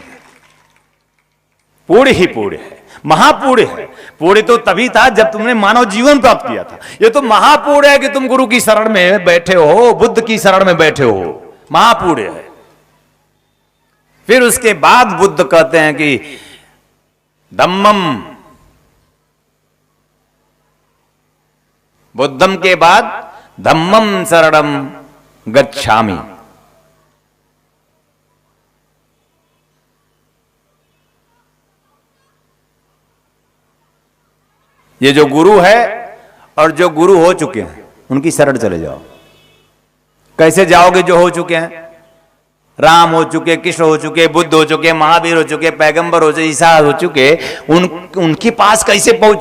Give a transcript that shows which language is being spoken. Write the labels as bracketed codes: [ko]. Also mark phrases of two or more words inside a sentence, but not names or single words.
[hi] पुण्य ही पुण्य है, महापुण्य है। पुण्य तो तभी था जब तुमने मानव जीवन प्राप्त किया था। ये तो महापुण्य है कि तुम गुरु की शरण में बैठे हो, बुद्ध की शरण में बैठे हो। महापुण्य है। फिर उसके बाद बुद्ध कहते हैं कि धम्मम, बुद्धम के बाद [pi] धम्मम शरणम गच्छामि। [hi] ये जो गुरु है और जो गुरु हो चुके हैं उनकी शरण चले जाओ। कैसे जाओगे? जो हो चुके हैं, राम हो चुके, कृष्ण हो चुके, बुद्ध हो चुके, महावीर हो चुके, पैगंबर हो चुके, ईसा हो चुके, उनके पास कैसे पहुंचोगे?